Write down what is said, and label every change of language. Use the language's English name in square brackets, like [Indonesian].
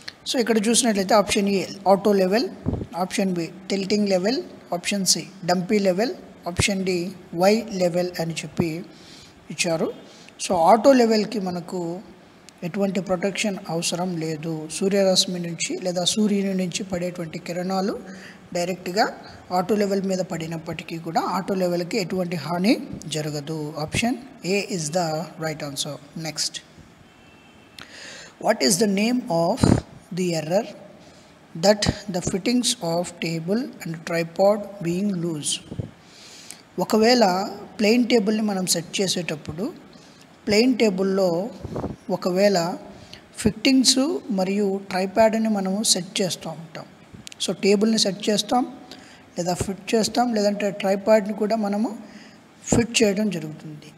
[Telugu] So ఇక్కడ చూసినట్లయితే option ఏ auto level, option B tilting level, option C dumpy level, option D why level అని చెప్పి ఇచ్చారు. So auto లెవెల్కి మనకు ఎటువంటి ప్రొటెక్షన్ అవసరం లేదు. సూర్యరశ్మి నుంచి లేదా సూర్యుని నుంచి పడేటువంటి కిరణాలు డైరెక్ట్గా ఆటో లెవెల్ మీద పడినప్పటికీ కూడా ఆటో లెవెల్కి ఎటువంటి హాని జరగదు. [English] Option A is the right answer. Next, what is the name of the error that the fittings of table and tripod being loose? [Telugu] ఒకవేళ ప్లెయిన్ టేబుల్ని మనం సెట్ చేసేటప్పుడు ప్లెయిన్ టేబుల్లో ఒకవేళ ఫిట్టింగ్స్ మరియు ట్రైపాడ్ని మనము సెట్ చేస్తూ ఉంటాం. సో టేబుల్ని సెట్ చేస్తాం లేదా ఫిట్ చేస్తాం, లేదంటే ట్రైపాడ్ని కూడా మనము ఫిట్ చేయడం జరుగుతుంది.